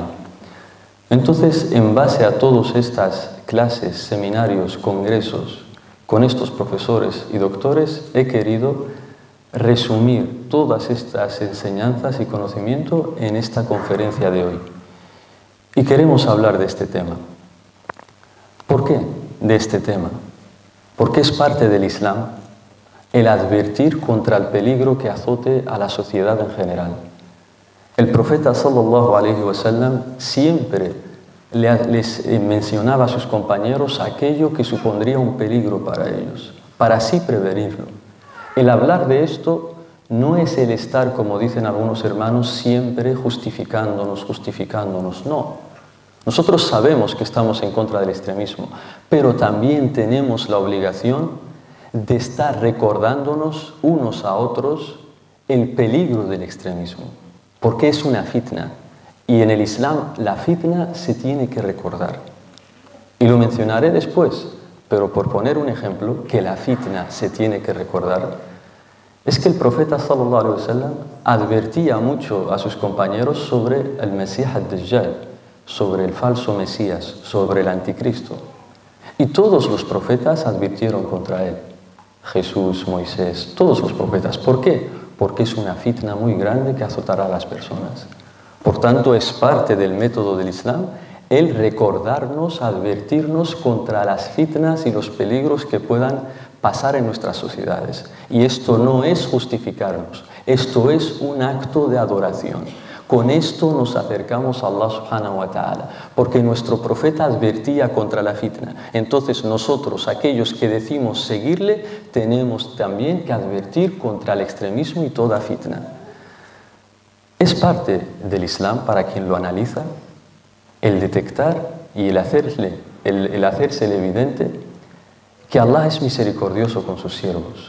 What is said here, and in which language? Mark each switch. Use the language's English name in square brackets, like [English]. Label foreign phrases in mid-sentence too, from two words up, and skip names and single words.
[Spanish] Entonces, en base a todas estas clases, seminarios, congresos, con estos profesores y doctores, he querido resumir todas estas enseñanzas y conocimiento en esta conferencia de hoy. Y queremos hablar de este tema. ¿Por qué de este tema? Porque es parte del Islam el advertir contra el peligro que azote a la sociedad en general. El profeta [Arabic] صلى الله عليه وسلم [Spanish] siempre les mencionaba a sus compañeros aquello que supondría un peligro para ellos, para así prevenirlo. El hablar de esto no es el estar, como dicen algunos hermanos, siempre justificándonos, no. Nosotros sabemos que estamos en contra del extremismo, pero también tenemos la obligación de estar recordándonos unos a otros el peligro del extremismo, porque es una fitna, y en el Islam la fitna se tiene que recordar. Y lo mencionaré después, pero por poner un ejemplo, que la fitna se tiene que recordar, es que el profeta [Arabic] صلى الله عليه وسلم [Spanish] advertía mucho a sus compañeros sobre el Mesías ad-Dajjal, sobre el falso Mesías, sobre el anticristo. Y todos los profetas advirtieron contra él. Jesús, Moisés, todos los profetas. ¿Por qué? Porque es una fitna muy grande que azotará a las personas. Por tanto, es parte del método del Islam el recordarnos, advertirnos contra las fitnas y los peligros que puedan pasar en nuestras sociedades. Y esto no es justificarnos, esto es un acto de adoración. Con esto nos acercamos a Allah [Arabic] سبحانه وتعالى, [Spanish] porque nuestro profeta advertía contra la fitna. Entonces nosotros, aquellos que decimos seguirle, tenemos también que advertir contra el extremismo y toda fitna. Es parte del Islam, para quien lo analiza, el detectar y el hacerse evidente que Allah es misericordioso con sus siervos.